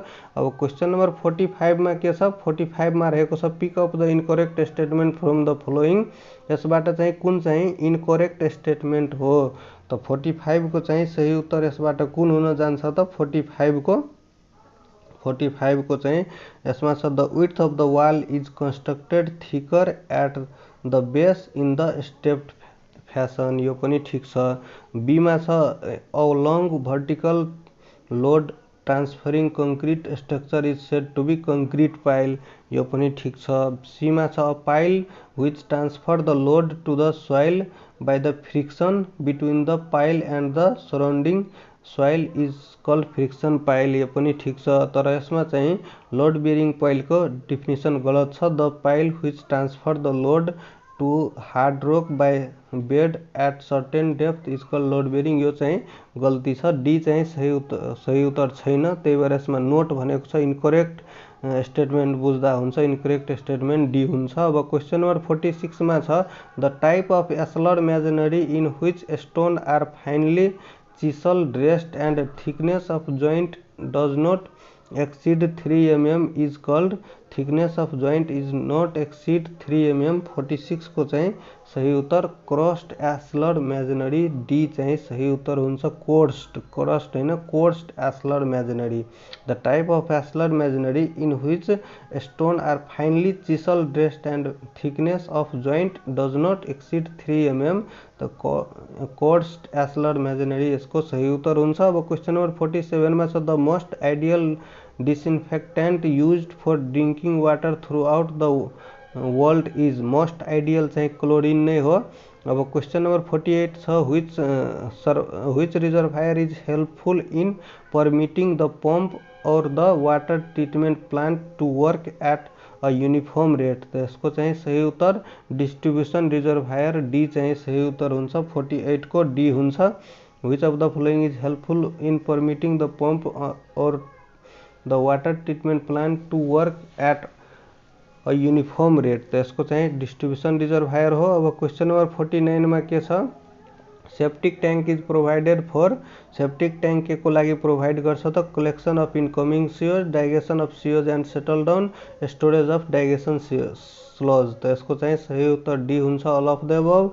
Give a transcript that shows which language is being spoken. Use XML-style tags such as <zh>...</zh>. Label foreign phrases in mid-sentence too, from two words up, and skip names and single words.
<ne>अब</ne> <en>question number</en> <ne>45 मा के छ 45 मा रहेको छ</ne> <en>pick up the incorrect statement from the following</en> <ne>यसबाट चाहिँ कुन चाहिँ</ne> <en>incorrect statement</en> <ne>हो त 45 को चाहिँ सही उत्तर यसबाट कुन हुन जान्छ त 45 को चाहिँ यसमा छ</ne> <en>the width of the wall is constructed thicker at the base in the stepped fashion</en> <ne>यो पनि ठीक छ। बी मा छ</ne> <en>a long vertical load transferring concrete structure is said to be concrete pile</en> <ne>यो पनि ठीक छ। सी मा छ</ne> <en>a pile which transfer the load to the soil by the friction between the pile and the surrounding soil is called friction pile</en> <ne>यो पनि ठीक छ तर यसमा चाहिँ</ne> <en>load bearing</en> <ne>पाइलको डेफिनेसन गलत छ</ne> <en>the pile which transfer the load to hard rock by bed at certain depth is called load bearing</en> <ne>यो चाहिँ गल्ती छ डी चाहिँ सही उत्तर छैन त्यही भएर यसमा नोट भनेको छ</ne> <en>incorrect statement</en> <ne>बुझ्दा हुन्छ</ne> <en>incorrect statement</en> <ne>डी हुन्छ।</ne> <en>अब question number 46</en> <ne>मा छ</ne> <en>the type of ashlar masonry in which stone are finely chisel dressed and thickness of joint does not exceed 3 mm is called thickness of joint is not exceed 3 mm 46</en> <ne>को चाहिँ सही उत्तर</ne> <en>crust ashlar masonry</en> <ne>डी चाहिँ सही उत्तर हुन्छ</ne> <en>crust हैन coarse ashlar masonry the type of ashlar masonry in which stone are finely chisel dressed and thickness of joint does not exceed 3 mm the coarse ashlar masonry</en> <ne>यसको सही उत्तर हुन्छ।</ne> <en>अब question number 47</en> <ne>मा छ</ne> <en>the most ideal disinfectant used for drinking water throughout the world is most ideal</en> <ne>चाहिँ क्लोरिन नै हो।</ne> <en>अब question number 48 छ which reservoir is helpful in permitting the pump and the water treatment plant to work at a uniform rate तो</en> <ne>यसको चाहिँ सही उत्तर</ne> <en>distribution reservoir</en> <ne>डी चाहिँ सही उत्तर हुन्छ 48 को डी हुन्छ।</ne> <en>which of the following is helpful in permitting the pump and the water treatment plant to work at a uniform rate तो</en> <ne>यसको चाहिँ</ne> <en>distribution reservoir हो। अब question number 49</en> <ne>मा के छ</ne> <en>septic tank is provided for septic tank</en> <ne>के को लागि प्रोभाइड गर्छ त</ne> <en>collection of incoming sewage digestion of sewage and settle down storage of digestion sludge तो</en> <ne>यसको चाहिँ सही उत्तर डी हुन्छ</ne> <en>all of the above.</en>